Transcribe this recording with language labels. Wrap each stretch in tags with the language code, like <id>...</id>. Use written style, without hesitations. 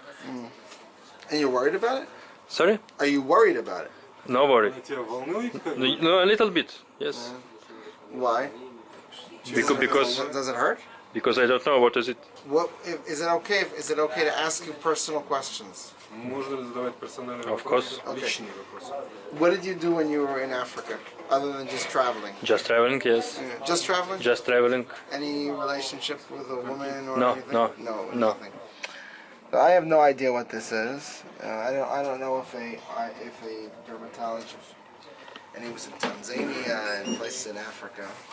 <en>And you're worried about it? Sorry? Are you worried about it? No worry.</en> <ru>тебя волнует?</ru> <en>No, a little bit, yes. Why? Because Does it hurt? I don't know what is it. What is it okay? Is it okay to ask you personal questions?</en> <ru>Можно задавать персональные</ru> <en>Of course.</en> <ru>вопросы, личные вопросы.</ru> <en>What did you do when you were in Africa? other than just traveling? Just traveling, yes. Yeah. Just traveling? Just traveling. Any relationship with a woman or No, anything? no, No, no. nothing. So I have no idea what this is. I don't know if a dermatologist, and he was in Tanzania and places in Africa.</en>